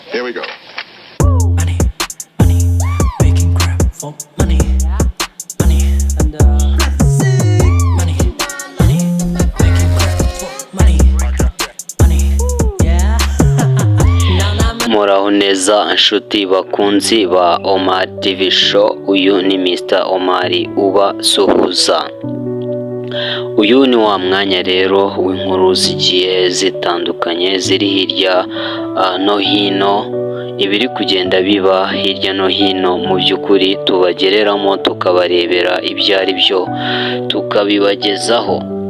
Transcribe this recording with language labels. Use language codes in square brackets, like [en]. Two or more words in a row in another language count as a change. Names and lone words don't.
[en] Fuego. Money, money, making crap for money, money, and money, money, making crap for money, money, yeah. [rw] Muraho neza inshuti bakunzi ba Omar TV Show, uyu ni Mr Omar ubasuhuza. Uyu ni wa mwanya rero w'inkuru zigiye zitandukanye ziri hirya no hino, ibiri kugenda biba hirya no hino mu by'ukuri tubagereramo tukabarebera ibyo ari byo tukabibagezaho.